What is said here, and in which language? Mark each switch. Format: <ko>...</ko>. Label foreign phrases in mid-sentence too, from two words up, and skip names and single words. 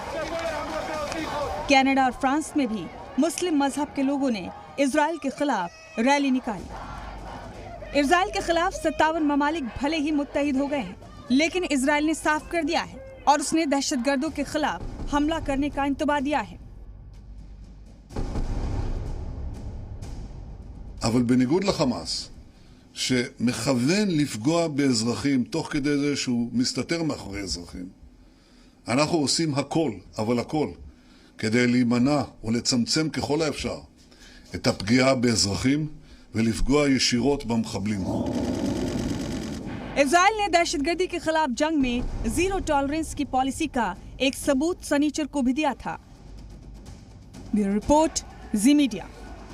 <hi>कनाडा और फ्रांस में भी मुस्लिम मजहब के लोगों ने इजराइल के खिलाफ रैली निकाली। इजराइल के खिलाफ 57 ममालिक भले ही मुत्तहिद हो गए हैं, लेकिन इजराइल ने साफ कर दिया है और उसने दहशतगर्दों के खिलाफ हमला करने का इंतबा दिया है।</hi> <he>אבל בניגוד לחמאס, שמכוון לפגוע באזרחים תוך כדי זה שהוא מסתתר מאחורי אזרחים, אנחנו עושים הכל, אבל הכל, כדי להימנע ולצמצם ככל האפשר את הפגיעה באזרחים ולפגוע ישירות במחבלים.</he> <hi>इजराइल ने दहशतगर्दी के खिलाफ जंग में</hi> <en>zero tolerance</en> <hi>की पॉलिसी का एक सबूत सनीचर को भी दिया था।</hi> <en>bureau report,</en> <hi>जी मीडिया।</hi>